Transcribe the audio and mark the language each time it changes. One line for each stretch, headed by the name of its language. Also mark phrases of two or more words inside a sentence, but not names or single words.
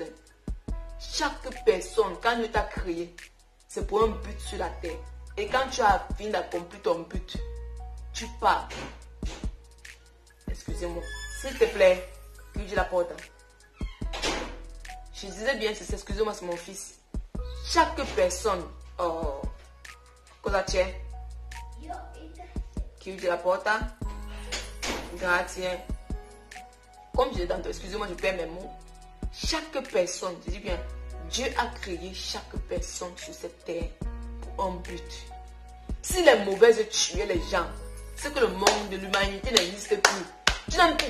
French: Chaque personne, quand Dieu t'a créé, c'est pour un but sur la terre. Et quand tu as fini d'accomplir ton but, tu pars. Excusez-moi. S'il te plaît, que je la porte. Je disais bien, excusez-moi, c'est mon fils. Chaque personne,
Italian: cosa c'è? Chiudi la porta. Grazie.
French: Comme je l'ai dit, excusez-moi, je perds mes mots. Chaque personne, je dis bien, Dieu a créé chaque personne sur cette terre pour un but. Si les mauvaises tuaient les gens, c'est que le monde de l'humanité n'existe plus.